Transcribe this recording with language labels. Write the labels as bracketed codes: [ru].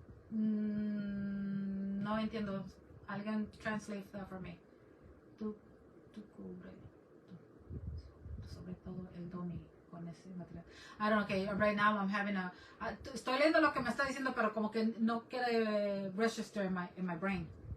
[es] No entiendo. Alguien [en] translate that for me. [es] Tú cubre sobre todo el domi con ese material. [en] I don't know, okay, right now I'm having a... [es] estoy leyendo lo que me está diciendo, pero como que no quiere [en] register in my brain.